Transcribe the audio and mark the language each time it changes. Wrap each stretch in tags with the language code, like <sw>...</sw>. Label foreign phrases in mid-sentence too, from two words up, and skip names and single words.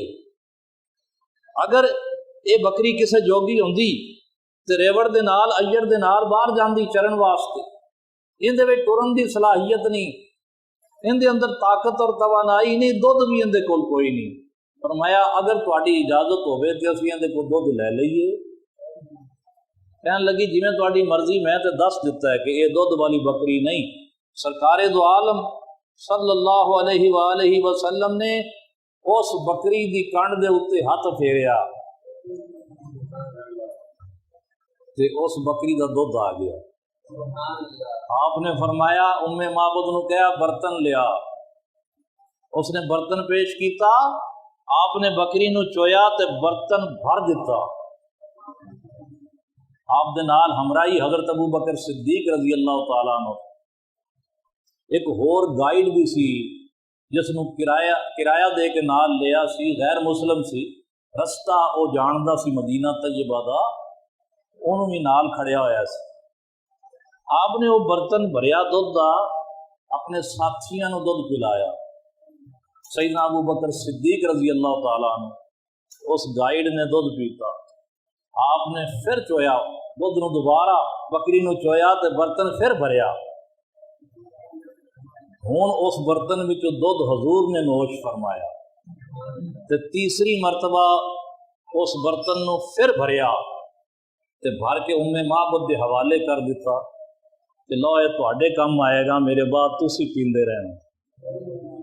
<pa>اگر یہ بکری کسے جوگی ہوندی تے ریوڑ دے نال ایّر دے نال باہر جاندی چرن واسطے، ایہدے وچ ٹرن دی صلاحیت نہیں، ایہدے اندر طاقت اور توانائی نہیں، دودھ بھی ایہدے کول کوئی نہیں. فرمایا، اگر تہاڈی اجازت ہووے تے اسیں ایہدے کول دودھ لے لئیے. کہن لگی، جویں تہاڈی مرضی، میں تو دس دتا ہے کہ یہ دودھ والی بکری نہیں. سرکارِ دو عالم</pa> <ar>صلى الله عليه وسلم</ar> <pa>نے اس بکری کی کنڈ دے اتے ہتھ پھیریا تے اس بکری کا دودھ آ گیا. آپ نے فرمایا، امِ معبد نوں کہا، برتن لیا. اس نے برتن پیش کیا، آپ نے بکری نوں چویا تے برتن بھر دتا. آپ دے نال ہمراہی حضرت ابو بکر صدیق</pa> <ar>رضي الله تعالى عنه.</ar> <pa>ایک ہور گائیڈ بھی سی، جس نوں کرایہ دے کے نال لیا سی، غیر مسلم سی، رستہ وہ جاندا سی مدینہ طیبہ دا، انہوں نے بھی نال کھڑیا ہویا سی. آپ نے وہ برتن بھریا دودھ دا,</pa> <ur>اپنے ساتھیوں کو دودھ پلایا.</ur> <ar>سيدنا أبو بكر الصديق رضي الله تعالى عنه,</ar> <pa>اس گائیڈ نے دودھ پیتا. آپ نے پھر چویا دودھ نوں، دوبارہ بکری نوں چویا تو برتن پھر بھریا. ہن اس برتن وچوں دودھ حضور نے نوش فرمایا تے تیسری مرتبہ اس برتن نوں پھر بھریا تے بھر کے امِ معبد دے حوالے کر دتا کہ لو یہ تہاڈے کام آئے گا، میرے بعد تسی پیندے رہنا.</pa>